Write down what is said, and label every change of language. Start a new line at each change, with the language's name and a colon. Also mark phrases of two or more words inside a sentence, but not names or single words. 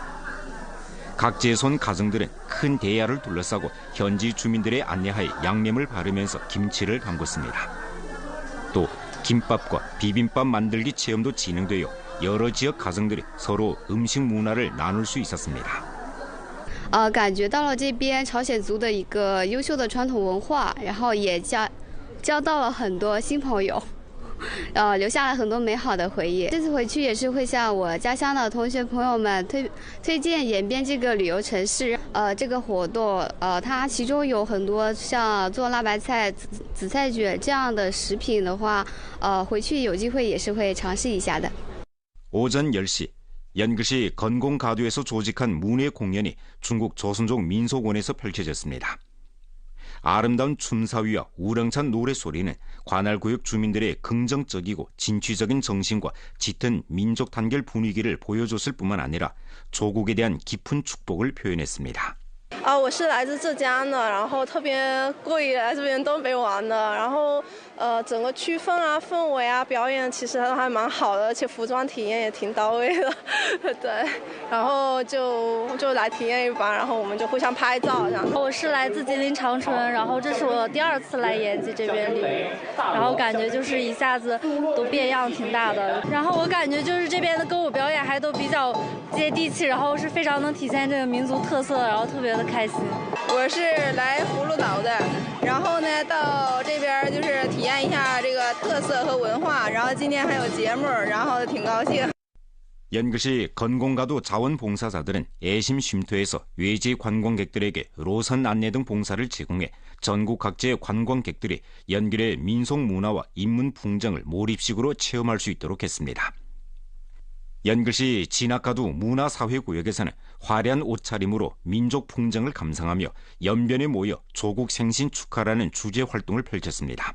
Korean: 각지에서 온 가정들은 큰 대야를 둘러싸고 현지 주민들의 안내하에 양념을 바르면서 김치를 담궜습니다. 또 김밥과 비빔밥 만들기 체험도 진행되어 여러 지역 가정들이 서로 음식 문화를 나눌 수 있었습니다.
Chinese: 感觉到了这边朝鲜族的一个优秀的传统文化，然后也交到了很多新朋友。留下了很多美好的回忆。这次回去也是会向我家乡的同学朋友们推荐延边这个旅游城市。这个活动，它其中有很多像做辣白菜、紫菜卷这样的食品的话，回去有机会也是会尝试一下的。
Korean: 오전 10시 연글시 건공가도에서 조직한 문예 공연이 중국 조선족 민속원에서 펼쳐졌습니다. 아름다운 춤사위와 우렁찬 노래소리는 관할구역 주민들의 긍정적이고 진취적인 정신과 짙은 민족 단결 분위기를 보여줬을 뿐만 아니라 조국에 대한 깊은 축복을 표현했습니다.
Chinese: 我是来自浙江的，然后特别过瘾来这边东北玩的，然后整个区氛啊、氛围啊、表演其实还蛮好的，而且服装体验也挺到位的，对，然后就来体验一把，然后我们就互相拍照这样。我是来自吉林长春，然后这是我第2次来延吉这边旅游，然后感觉就是一下子都变样挺大的，然后我感觉就是这边的歌舞表演还都比较接地气，然后是非常能体现这个民族特色，然后特别的开心。我是来葫芦岛的，然后呢到这边就是体验一下这个特色和文化，然后今天还有节目，然后挺高兴。
Korean: 연글시 건공가도 자원봉사자들은 애심 쉼터에서 외지 관광객들에게 로선 안내 등 봉사를 제공해 전국 각지의 관광객들이 연길의 민속 문화와 인문 풍경을 몰입식으로 체험할 수 있도록 했습니다. 연글시 진학가도 문화사회구역에서는 화려한 옷차림으로 민족 풍경을 감상하며 연변에 모여 조국 생신 축하라는 주제 활동을 펼쳤습니다.